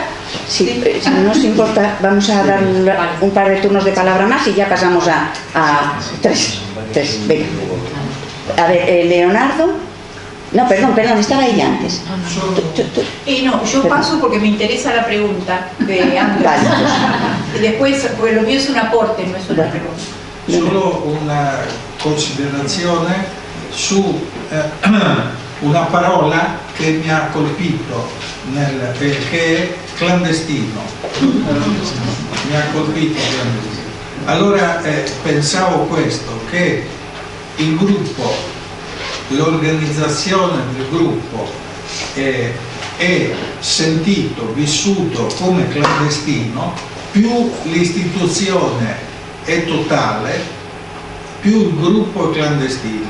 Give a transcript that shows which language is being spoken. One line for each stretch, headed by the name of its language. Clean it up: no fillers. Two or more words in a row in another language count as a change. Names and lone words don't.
Spanish: Sí, si no os importa, vamos a dar un par de turnos de palabra más y ya pasamos a tres. Venga. A ver, Leonardo. No, perdón, estaba ella antes. No, yo paso porque me interesa la pregunta de Andrés. Vale. Y después, porque lo mío es un aporte, no es una pregunta.
Italian: Solo una considerazione su una parola che mi ha colpito che è clandestino. Mi ha colpito clandestino. Allora pensavo questo, che il gruppo, l'organizzazione del gruppo è sentito, vissuto come clandestino, più l'istituzione è totale, più il gruppo è clandestino.